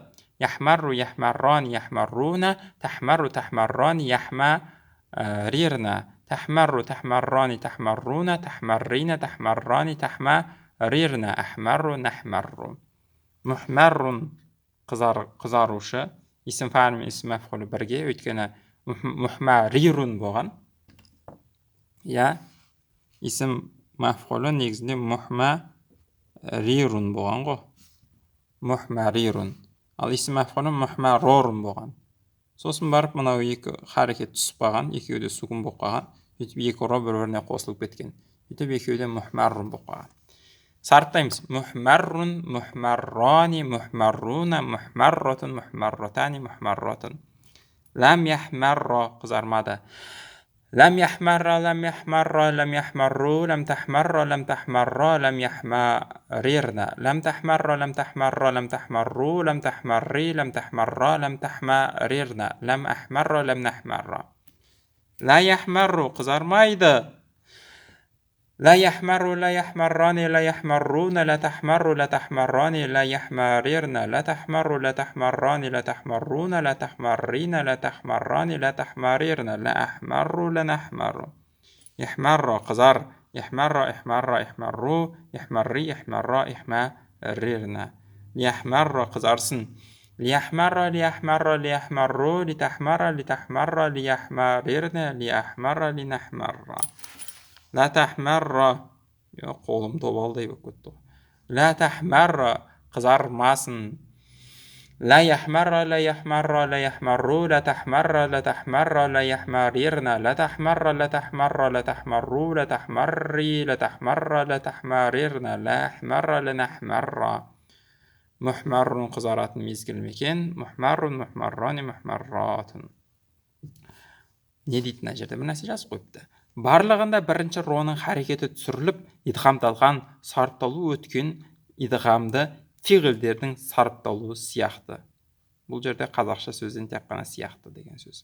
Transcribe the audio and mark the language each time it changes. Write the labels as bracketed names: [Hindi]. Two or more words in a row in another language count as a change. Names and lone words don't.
[Arabic] يحمر يحمران يحمرون تحمر تحمران يحمررن. تحمر تحمران تحمرون تحمرين تحمران تحمررن. أحمر نحمر محمر қызарушы. [Kazakh] Исім фа'ил мен исім маф'улы бірге, өйткені мухмарирун болған. Исім маф'улы негізінде мухмарирун болған ғой. Мухмарирун. Ал исім маф'улы мухмарорун болған. Сосын барып мынау екі харекет түсіп қалған, екеуі де сүкін болып қалған. Өйтіп екі ро бір-біріне қосылып кеткен. Өйтіп екеуі де мухмаррун болып қалған. Сарыптаймыз. [Arabic] محمر محمران محمرون محمرة محمرتان محمرة. لم يحمر қызармады. لم يحمر لم يحمر لم يحمروا لم تحمر لم تحمر لم يحمررن. لم تحمر لم تحمر لم تحمروا لم تحمري لم تحمر لم تحمررن. لم أحمر لم نحمر. لا يحمر қызармайды. لا يحمر لا يحمران لا يحمرون لا تحمر لا تحمران لا يحمررن لا تحمر لا تحمران لا تحمرون لا تحمرين لا تحمران لا تحمررن لا أحمر لا نحمر. يحمر قزر يحمر إحمر إحمرو يحمري إحمر إحمررن. يحمر قزرسن ليحمر ليحمر ليحمرو لتحمر لتحمر ليحمررن ليحمر لنحمر. لا تحمر [Kazakh] қолым добалдай болып кетті. [Arabic] لا تحمر қызармасын. لا يحمر لا يحمر لا يحمرو لا تحمر لا تحمر لا يحمررن لا تحمر لا تحمر لا تحمرو لا تحمري لا تحمر لا تحمررن لا أحمر لا نحمر. محمر [Kazakh] қызаратын мезгіл мекен. [Arabic] محمر محمران محمرات. [Kazakh] Не дейді мына жерде? Бір нәрсе жазып қойыпты. Барлығында бірінші роның харекеті түсіріліп, идғамдалған сарыпталу өткен идғамды фиғілдердің сарыпталуы сияқты. Бұл жерде қазақша сөзден тек қана сияқты деген сөз.